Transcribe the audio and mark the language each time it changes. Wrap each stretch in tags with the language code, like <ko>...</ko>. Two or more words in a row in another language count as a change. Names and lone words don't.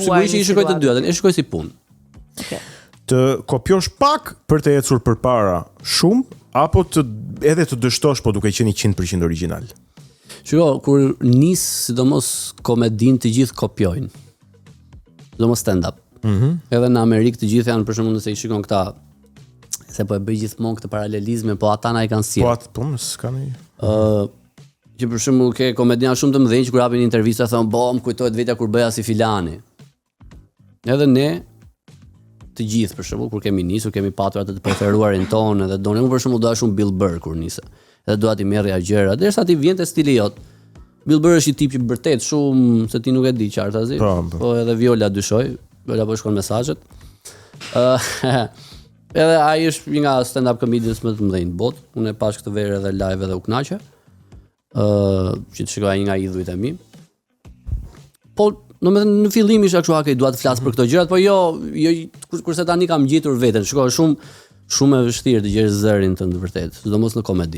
<sq>Sigurisht i shikoj të dyat, e shikoj si punë. Okay. Të kopjosh pak për të ecur përpara shumë apo edhe të dështosh po duke qenë 100% origjinal. Shiko, kur nis sidomos komedin të gjithë kopjojnë. Sidomos stand-up. Edhe në Amerikë të gjithë janë për shembull nëse i shikon këta se po e bëj gjithmonë këtë paralelizme, po ata na i kanë sjellë. Po s'ka një. Që për shembull ke komedian shumë të mëdhenj që kur hapin intervista thon, "Po, më kujtohet vetja kur bëja si filani." Edhe ne të gjithë për shembull kur kemi nisur, kemi patur atë të preferuarin tonë edhe donë. Unë për shembull doja shumë Bill Burr kur nisa. Edhe doja ti merrja gjëra, derisa ti vjen te stili jot. Bill Burr është një tip që vërtet shumë se ti nuk e di qartazi. Po edhe Viola dyshoj, Viola po shkon mesazhet. Edhe ai është një nga</sq> <en>stand-up comedians</en> <sq>më të mëdhenj në botë. Unë e pash këtë verë edhe live edhe u kënaqe. Që të shikoja një nga idhujt e mi. Po, në fillim isha kështu okay, dua të flas për këto gjërat, po jo kurse tani kam gjetur veten. Shikoj shumë e vështirë të gjesh zërin tënd vërtet, sidomos në komedi.</sq>